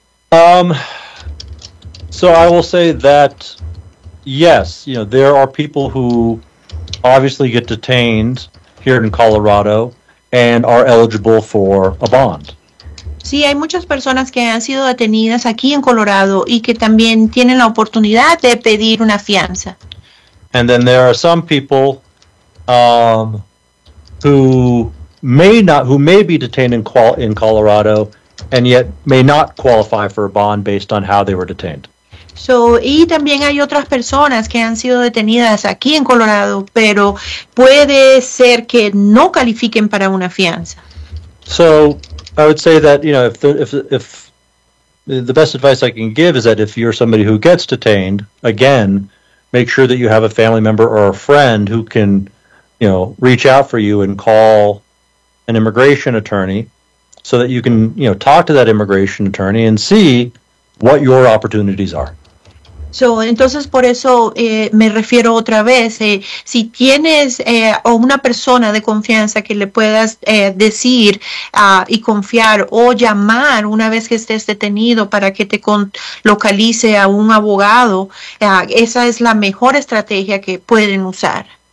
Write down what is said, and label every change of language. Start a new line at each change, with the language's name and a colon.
English: So I will say that yes, there are people who obviously get detained here in Colorado and are eligible for a bond.
Spanish: Sí, hay muchas personas que han sido detenidas aquí en Colorado y que también tienen la oportunidad de pedir una fianza.
English: And then there are some people who may be detained in Colorado and yet may not qualify for a bond based on how they were detained.
Spanish: So, y también hay otras personas que han sido detenidas aquí en Colorado, pero puede ser que no califiquen para una fianza.
English: So, I would say that, if the best advice I can give is that if you're somebody who gets detained, again, make sure that you have a family member or a friend who can, reach out for you and call an immigration attorney so that you can, talk to that immigration attorney and see what your opportunities are.
Spanish: So, entonces, por eso me refiero otra vez. Si tienes o una persona de confianza que le puedas decir y confiar o llamar una vez que estés detenido para que te localice a un abogado, esa es la mejor estrategia que pueden usar.